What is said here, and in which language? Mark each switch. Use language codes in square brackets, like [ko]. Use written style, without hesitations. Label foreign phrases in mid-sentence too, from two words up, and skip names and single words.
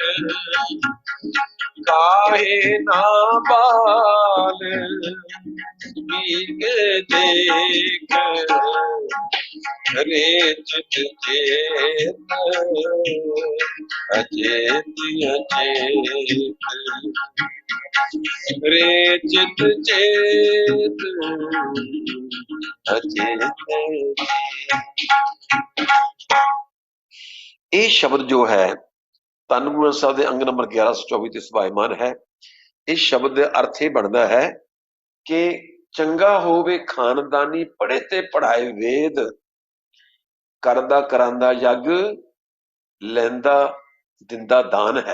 [hi] गाहे ना वाल्मीकि देख रे चित चेत अचेत अचेत रे चित चेत अचेत। [pa] ਇਹ ਸ਼ਬਦ ਜੋ ਹੈ ਧੰਨ ਗੁਰੂ ਗ੍ਰੰਥ ਸਾਹਿਬ ਦੇ ਅੰਗ ਨੰਬਰ 1124 ਤੇ ਸਭਾਇਮਾਨ ਹੈ। ਇਸ ਸ਼ਬਦ ਦਾ ਅਰਥ ਇਹ ਬਣਦਾ ਹੈ ਕਿ ਚੰਗਾ ਹੋਵੇ ਖਾਨਦਾਨੀ ਪੜ੍ਹੇ ਤੇ ਪੜ੍ਹਾਏ ਵੇਦ ਕਰਦਾ ਕਰਾਂਦਾ ਯੱਗ ਲੈਂਦਾ ਦਿੰਦਾ ਦਾਨ ਹੈ।